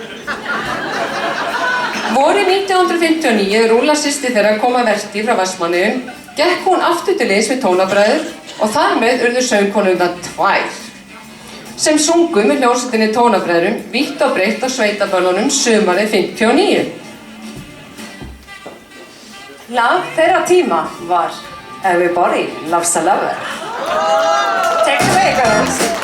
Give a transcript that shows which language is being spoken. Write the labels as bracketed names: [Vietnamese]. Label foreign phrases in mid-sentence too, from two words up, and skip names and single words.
[Icelandic] Vorið 1959 Rúlla systir þeirra kom að verki frá Vestmannaeyjum, gekk hún aftur til liðs við Tónabræður og þar með urðu söngkonurnar tvær sem sungu með hljómsveitinni Tónabræðrum vítt og breitt á sveitaböllunum sumarið 59. Lag þeirra tíma var Everybody Loves a Lover. [English] Take it away, girls.